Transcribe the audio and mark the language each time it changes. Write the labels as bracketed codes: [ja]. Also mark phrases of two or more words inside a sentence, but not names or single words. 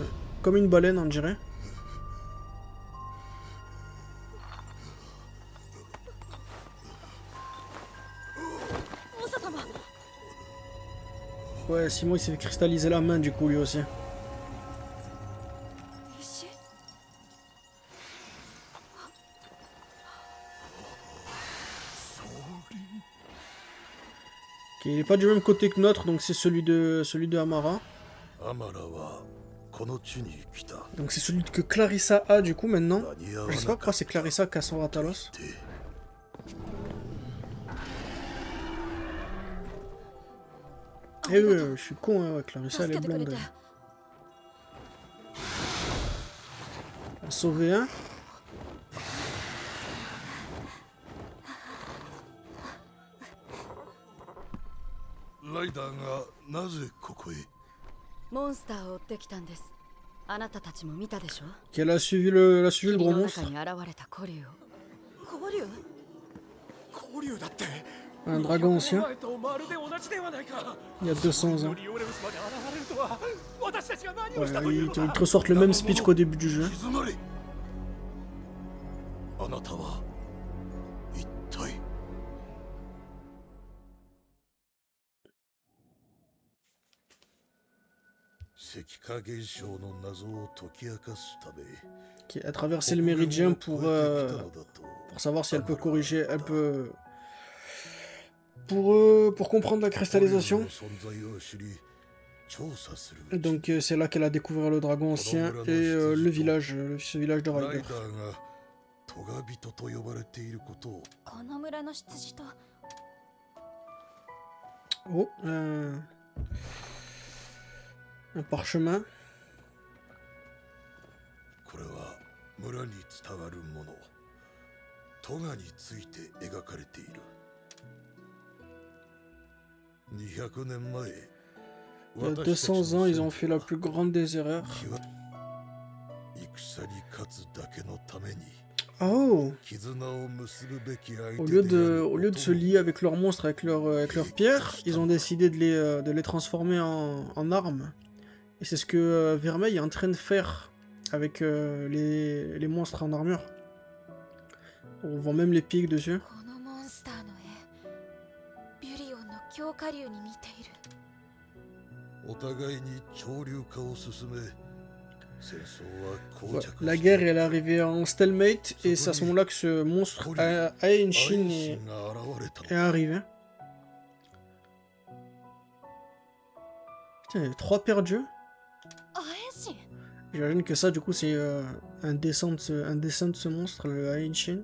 [fr] Comme une baleine on dirait. Ouais, Simon il s'est fait cristalliser la main du coup lui aussi. Ok, il est pas du même côté que notre, donc c'est celui de Amara. [ja] アマラはこの地に来た。 [fr] Donc c'est celui que Clarissa a du coup maintenant. [ja] 間に合わ [fr] Je [ja] な [fr] sais [ja] か [fr] pas [ja] っ [fr] pourquoi c'est Clarissa qui a son Ratalos. [ja] て [fr] Eh oui, je suis con, hein, ouais, Clarissa elle est blonde. Elle a sauvé un. [ja] ライダーがなぜここへ。モンスターを追ってきたんです。あなたたちも見たでしょ。 [fr] Elle a suivi le gros [ja] の [fr] monstre. [ja] 中に現れた古竜を。古竜？交流だって [fr] Un dragon ancien. [ja] 前とまるで同じではないか [fr] Il y a 200 ans. [ja] リオレウスまで現れるとは私たちが何を [fr] Ouais, [ja] したという [fr] ils [ja] の [fr] te [ja] だ [fr] ressortent le même speech qu'au début du jeu. [ja] 静まれ。あなたは一体。石化現象の謎を解き明かすため。 [fr] Qui a traversé le méridien pour savoir si elle peut corriger, elle peut... Pour comprendre la cristallisation. Donc c'est là qu'elle a découvert le dragon ancien et le village, ce village de Ryder. [ja] トガ人と呼ばれていることを。この村の執事と [fr] Oh, un parchemin. [ja] これは村に伝わるもの。トガについて描かれている。200年前。 [fr] Il y a 200 ans, ils ont fait la plus grande des erreurs. Oh! [ja] 絆を結ぶべき相手 [fr] Au [ja] で [fr] lieu [ja] ある [fr] au lieu de [ja] こと [fr] se [ja] を [fr] lier avec leurs monstres, avec leurs pierres, ils ont décidé de les transformer en armes. Et c'est ce que Vermeil est en train de faire avec les monstres en armure. On voit même les pics dessus. [ja] このモンスターの絵ビュリオンの強化竜に似ている。お互いに潮流化を進め戦争は膠 [fr] Ouais, [ja] 着 [fr] la [ja] して [fr] guerre elle est arrivée en stalemate et c'est à ce moment-là que ce monstre Aenshin [ja] 愛心が現れた [fr] est [ja] の [fr] arrivé. Putain, il y a 3 perdus. [ja] アエンシン [fr] J'imagine que ça, du coup, c'est un descend de ce monstre, le Aenshin.